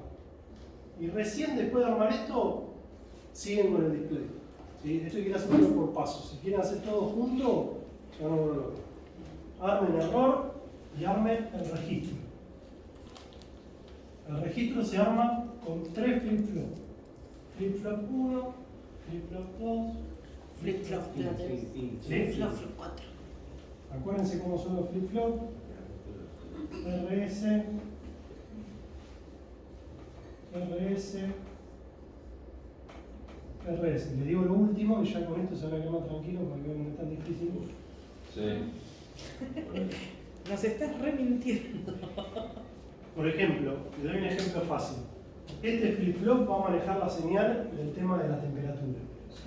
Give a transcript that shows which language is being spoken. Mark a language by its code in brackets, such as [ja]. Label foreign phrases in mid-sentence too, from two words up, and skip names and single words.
[es] Y recién después de armar esto, siguen con el display. ¿Sí? Esto hay que ir haciendo por pasos. Si quieren hacer todo junto, ya no vuelvo loco. Armen el error y armen el registro. El registro se arma con 3 flip-flop. Flip-flop 1, flip-flop 2, Flip-flop 3. ¿sí? Flip-flop 4. Acuérdense cómo son los flip-flop. RS, RS, RS. Le digo lo último y ya con esto se van a quedar más tranquilos porque no es tan difícil. Sí. Nos estás remintiendo. Por ejemplo, le doy un ejemplo fácil. Este flip-flop va a manejar la señal del tema de la temperatura. Sí.